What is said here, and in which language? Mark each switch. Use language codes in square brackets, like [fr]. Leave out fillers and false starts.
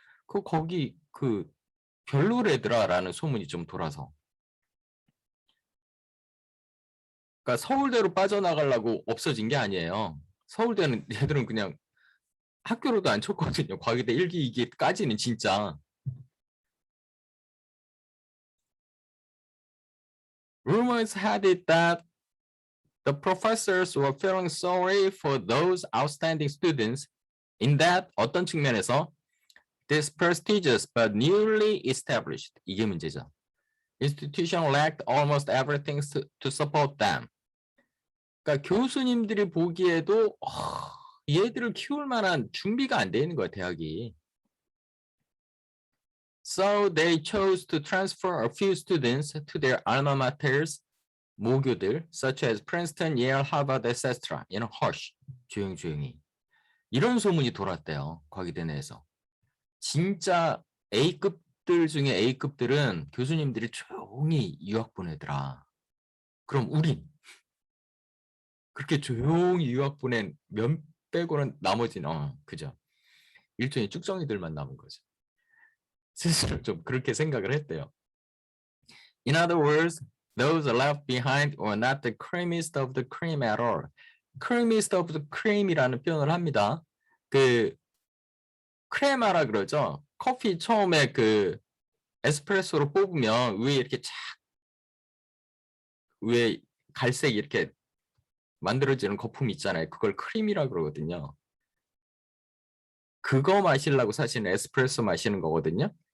[ko] 거기 별로래더라라는 소문이 좀 돌아서. 그러니까 서울대로 빠져나가려고 없어진 게 아니에요. 서울대는 얘들은 그냥 학교로도 안 쳤거든요. 과기대 1기, 2기까지는 진짜. [en] Rumors had it that the professors were feeling sorry for those outstanding students in that [ko] 어떤 측면에서 [en] this prestigious but newly established [ko] 이게 문제죠. [en] institution lacked almost everything to support them. [ko] 그러니까 교수님들이 보기에도 얘들을 키울 만한 준비가 안 돼 있는 거야, 대학이. [en] So they chose to transfer a few students to their alma maters, [ko] 모교들, [en] such as Princeton, Yale, Harvard, etc. [ko] 이런 hush, 조용히. 이런 소문이 돌았대요. 과기대 내에서. 진짜 A급들 중에 A급들은 교수님들이 조용히 유학 보내더라. 그럼 우린 그렇게 조용히 유학 보낸 몇 빼고는 나머지는 그죠. 일종의 쭉정이들만 남은 거죠. 스스로 좀 그렇게 생각을 했대요. [en] In other words, those left behind were not the creamiest of the cream at all. creamiest of the cream [ko] 이라는 표현을 합니다. 그 크레마라 그러죠. 커피 처음에 그 에스프레소로 뽑으면 위에 이렇게 착 위에 갈색 이렇게 만들어지는 거품 있잖아요. 그걸 크림이라 그러거든요. 그거 마시려고 사실 에스프레소 마시는 거거든요.